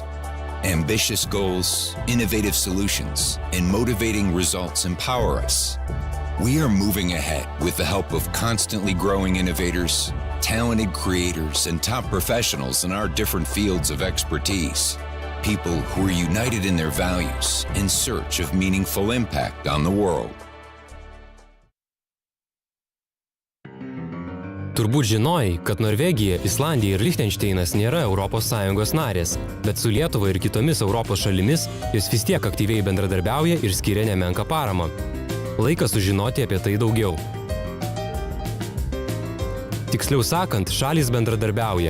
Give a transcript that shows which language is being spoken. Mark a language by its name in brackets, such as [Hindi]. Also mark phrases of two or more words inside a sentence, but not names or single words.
[English] Ambitious goals, innovative solutions, and motivating results empower us. We are moving ahead with the help of constantly growing innovators, talented creators, and top professionals in our different fields of expertise. People who are united in their values in search of meaningful impact on the world. [Lithuanian] Turbūt žinojai, kad Norvegija, Islandija ir Lichtenšteinas nėra ES narės, bet su Lietuva ir kitomis Europos šalimis jos vis tiek aktyviai bendradarbiauja ir skiria nemenką paramą. Laikas sužinoti apie tai daugiau. Tiksliau sakant, šalys bendradarbiauja.